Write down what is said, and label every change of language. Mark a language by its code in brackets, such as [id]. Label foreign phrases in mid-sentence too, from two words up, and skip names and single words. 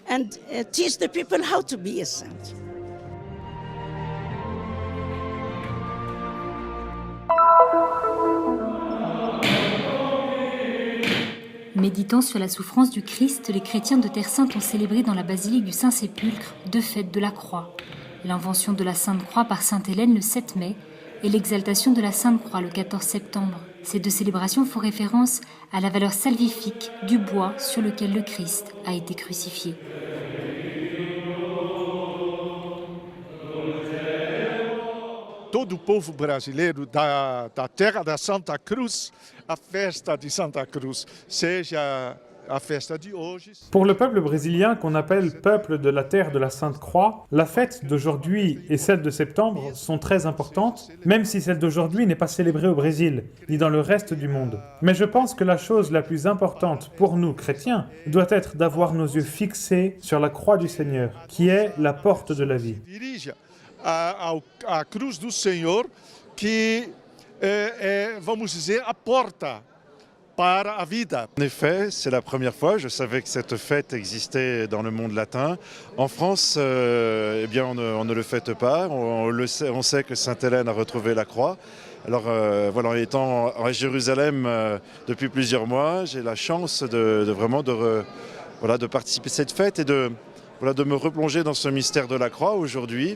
[fr] Méditant sur la souffrance du Christ, les chrétiens de Terre Sainte ont célébré dans la basilique du Saint-Sépulcre deux fêtes de la Croix. L'invention de la Sainte Croix par Sainte Hélène le 7 mai et l'exaltation de la Sainte Croix le 14 septembre. Ces deux célébrations font référence à la valeur salvifique du bois sur lequel le Christ a été crucifié. [pt] Todo o povo brasileiro da terra da Santa Cruz, a festa de Santa Cruz, seja a festa de hoje. [fr] Pour le peuple brésilien qu'on appelle peuple de la terre de la Sainte Croix, la fête d'aujourd'hui et celle de septembre sont très importantes, même si celle d'aujourd'hui n'est pas célébrée au Brésil, ni dans le reste du monde. Mais je pense que la chose la plus importante pour nous, chrétiens, doit être d'avoir nos yeux fixés sur la croix du Seigneur, qui est la porte de la vie. [pt] A cruz do Senhor, que é, vamos dizer, a porta para a vida. [fr] En effet, c'est la première fois. Je savais que cette fête existait dans le monde latin. En France, eh bien, on ne le fête pas. On sait que Sainte-Hélène a retrouvé la croix. Alors voilà, en étant à Jérusalem depuis plusieurs mois, j'ai la chance de participer à cette fête et de me replonger dans ce mystère de la croix aujourd'hui.